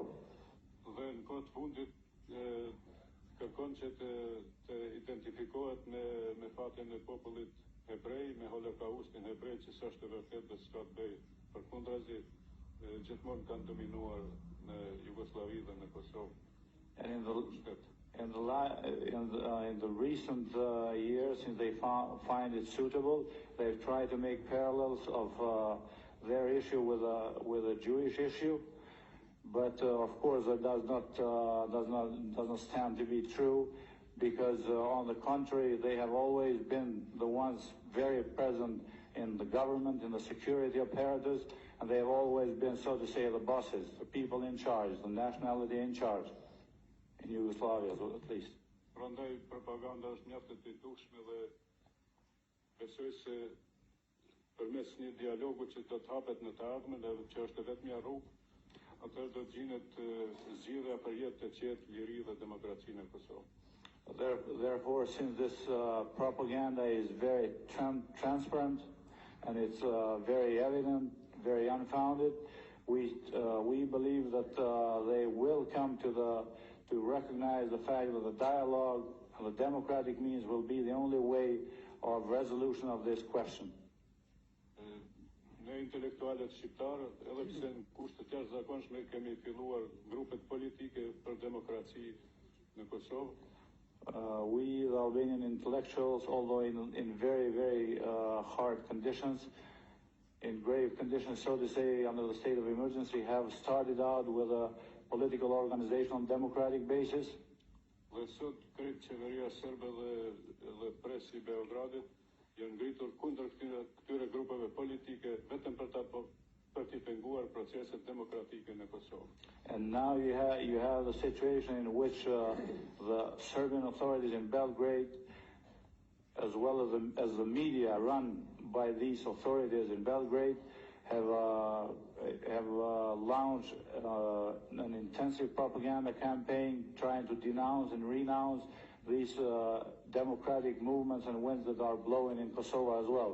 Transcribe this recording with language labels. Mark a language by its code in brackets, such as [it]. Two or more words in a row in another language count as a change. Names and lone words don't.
[sq] Dhe në kohë të fundit kërkon që të identifikohet me fatin e popullit hebrej, me holokaustin hebrej që s'është vërtet dhe s'ka të bëjë. Përkundrazi, gjithmonë kanë dominuar në Jugosllavi dhe në Kosovë. [en] And in the recent years, since they find it suitable, they've tried to make parallels of their issue with a Jewish issue. But of course, that does not stand to be true, because on the contrary, they have always been the ones very present in the government, in the security apparatus, and they have always been, so to say, the bosses, the people in charge, the nationality in charge, in Yugoslavia at least. [sq] Prandaj propaganda është mjaft e dukshme dhe besoj se përmes një dialogu që do të hapet në të ardhmen, dhe që është vetmja rrugë, atëherë do të gjinet zgjidhja për jetë të qetë, liri dhe demokraci në Kosovë. [en] Therefore, since this propaganda is very transparent and it's very evident, very unfounded, we believe that they will come to recognize the fact that the dialogue and the democratic means will be the only way of resolution of this question. [sq] Ne intelektualët shqiptarë, edhe pse në kushte të jashtëzakonshme kemi filluar grupet politike për demokraci në Kosovë. [en] We, the Albanian intellectuals, although in very, very hard conditions, in grave conditions, so to say, under the state of emergency, have started out with a political organization on democratic basis. [sq] Dhe sot krejt qeveria serbe dhe presi I Beogradit janë ngritur kundër këtyre grupeve politike vetëm për të penguar proceset demokratike në Kosovë. [en] And now you have the situation in which the Serbian authorities in Belgrade, as well as the media run by these authorities in Belgrade, have launched an intensive propaganda campaign trying to denounce and renounce these democratic movements and winds that are blowing in Kosovo as well.